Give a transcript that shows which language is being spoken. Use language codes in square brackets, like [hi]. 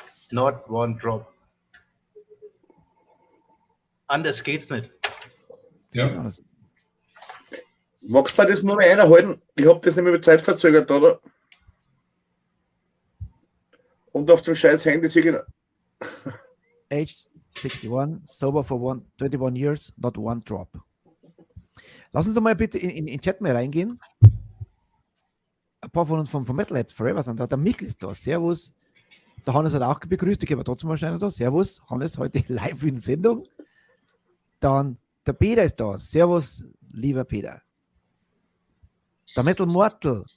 [en] Not one drop. [de] Anders geht's nicht. Ja. Magst du mir das nur mal einhalten? Ich habe das nämlich mit Zeit verzögert, oder? Und auf dem scheiß Handy sehe ich. Echt? [en] 61, sober for 21 years, not one drop. [de] Lass uns doch mal bitte in den Chat mal reingehen. Ein paar von uns vom Metalheads Forever sind da. Der Mikl ist da. Servus. Der Hannes hat auch begrüßt. Ich gebe trotzdem mal schnell da. Servus. Hannes heute live in Sendung. Dann der Peter ist da. Servus, lieber Peter. Der Metal Mortal.